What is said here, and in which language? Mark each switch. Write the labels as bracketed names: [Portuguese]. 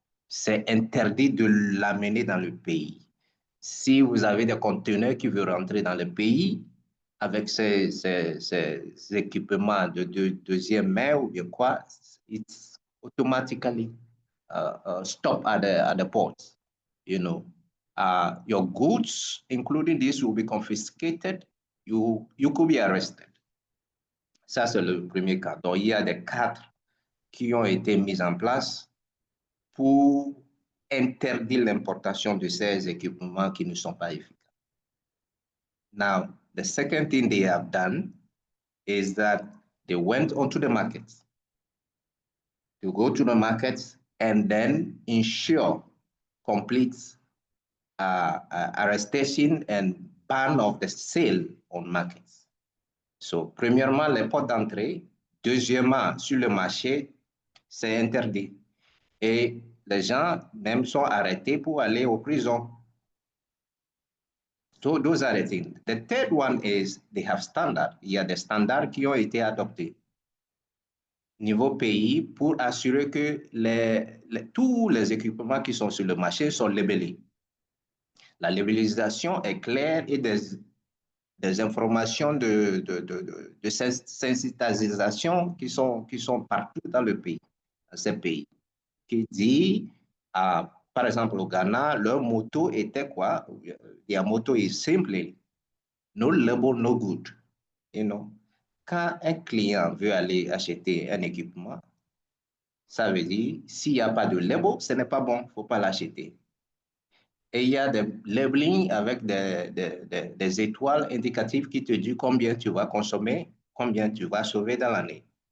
[French] C'est interdit de l'amener dans le pays. Si vous avez des conteneurs qui veulent rentrer dans le pays avec ces équipements de deuxième main ou bien quoi, [English] it's automatically stop at the ports. You know, your goods, including this, will be confiscated. You could be arrested. [French] Ça, c'est le premier cas. Donc, il y a des cadres qui ont été mis en place pour interdire l'importation de ces équipements qui ne sont pas efficaces. [English] Now, the second thing they have done is that they went onto the markets. To go to the markets and then ensure complete arrestation and ban of the sale on markets. [French] So, premièrement, les portes d'entrée. Deuxièmement, sur le marché, c'est interdit. Et les gens même sont arrêtés pour aller aux prisons. [English] So those are the things. The third one is they have standards. [French] Il y a des standards qui ont été adoptés niveau pays pour assurer que tous les équipements qui sont sur le marché sont labellés. La labellisation est claire et des informations de sensibilisation qui sont partout dans le pays, dans ces pays, qui dit, par exemple au Ghana, leur motto était quoi? [English] Their motto is simply, no label, no good. You know? [French] Quand un client veut aller acheter un équipement, ça veut dire, s'il n'y a pas de label, ce n'est pas bon, il ne faut pas l'acheter. Et il y a des labelling avec des étoiles indicatives qui te disent combien tu vas consommer, combien tu vas sauver dans l'année.